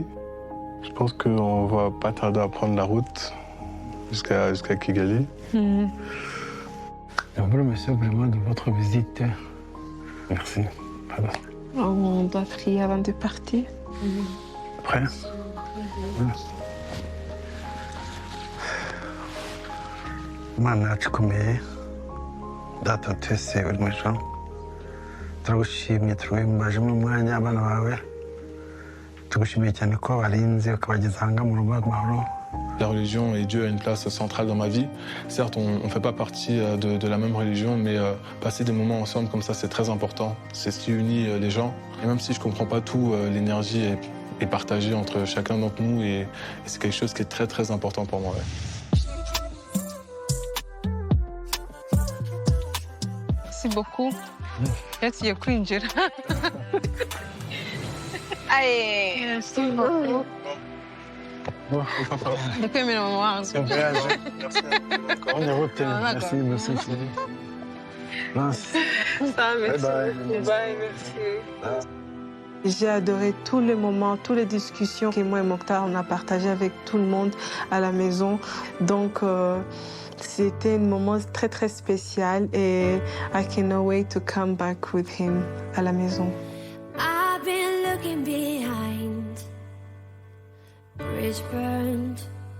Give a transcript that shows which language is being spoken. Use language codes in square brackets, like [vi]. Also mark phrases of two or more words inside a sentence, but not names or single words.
[fr] Je pense qu'on va pas tarder à prendre la route jusqu'à Kigali. Je vous remercie vraiment de votre visite. Merci. Pardon. On doit prier avant de partir. [rw] Après Mana yacukomeye data twese uri mu ijuru turagushimye turabimbaje mu mwanya abana bawe tugushimiye cyane ko barinze ukabageza aha ngaha mu rugo rw'amahoro. [fr] La religion et Dieu a une place centrale dans ma vie. Certes, on ne fait pas partie de la même religion, mais passer des moments ensemble comme ça, c'est très important. C'est ce qui unit les gens. Et même si je ne comprends pas tout, l'énergie est partagée entre chacun d'entre nous et c'est quelque chose qui est très, très important pour moi. Ouais. Merci beaucoup. [rw] Merci ya kwinjira. [fr] Allez, merci beaucoup. [rw] Ndakwemera mama wangu. [fr] C'est un voyage. Merci. On est route. Merci. Merci. Bye, merci. J'ai adoré tous les moments, toutes les discussions que moi et Mokhtar on a partagées avec tout le monde à la maison. Donc c'était un moment très très spécial et [en] I cannot wait to come back with him [fr] à la maison. [en] I've been looking behind, bridge burned.